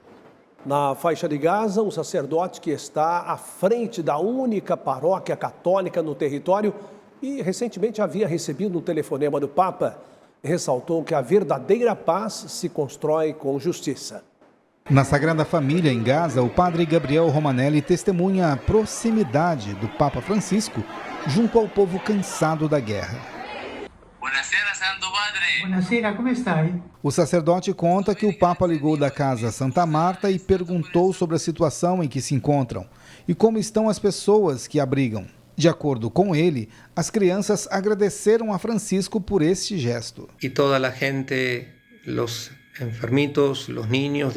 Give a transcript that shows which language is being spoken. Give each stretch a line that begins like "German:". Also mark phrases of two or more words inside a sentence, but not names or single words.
Portuguese: Na faixa de Gaza, um sacerdote que está à frente da única paróquia católica no território e recentemente havia recebido um telefonema do Papa, ressaltou que a verdadeira paz se constrói com justiça. Na Sagrada Família, em Gaza, o padre Gabriel Romanelli testemunha a proximidade do Papa Francisco junto ao povo cansado da guerra.
Italian: Buonasera, Santo Padre. Buonasera, come stai?
Portuguese: O sacerdote conta que o Papa ligou da casa Santa Marta e perguntou sobre a situação em que se encontram e como estão as pessoas que abrigam. De acordo com ele, as crianças agradeceram a Francisco por este gesto. E toda a gente, os enfermitos, os niños.